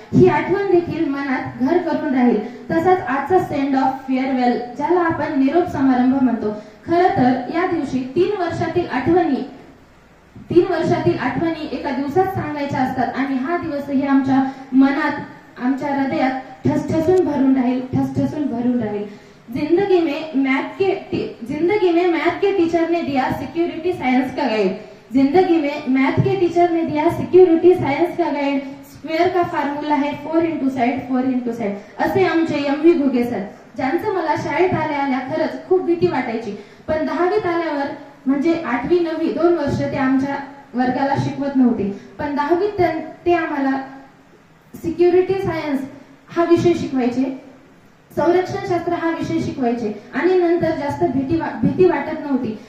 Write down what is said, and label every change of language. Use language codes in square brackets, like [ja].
[mr] ही आठवण देखील मनात घर करून राहील। तसाच आजचा सेंड ऑफ फेअरवेल, ज्याला आपण निरोप समारंभ म्हणतो। खरं तर या दिवशी 3 वर्षातील आठवणी एका दिवसात सांगायच्या असतात आणि हा दिवसही आमच्या मनात, आमच्या हृदयात ठसठसून भरून राहील। [hi] जिंदगी में मैथ के टीचर ने दिया सिक्योरिटी साइंस का गाइड, जिंदगी में मैथ के टीचर ने दिया सिक्योरिटी साइंस का गाइड, स्क्वेअर का फॉर्म्युला है 4 इंटू साइड, [mr] असे आमचे एम.व्ही. घुगे सर, ज्यांचं मला शाळेत आल्या खरंच खूप भीती वाटायची, पण 10वीत आल्यावर म्हणजे 8वी 9वी 2 वर्ष ते आमच्या वर्गाला शिकवत नव्हते, पण 10वीत ते आम्हाला सिक्युरिटी सायन्स हा विषय शिकवायचे, संरक्षण शास्त्र हा विषय शिकवायचे आणि नंतर जास्त भीती वाटत नव्हती।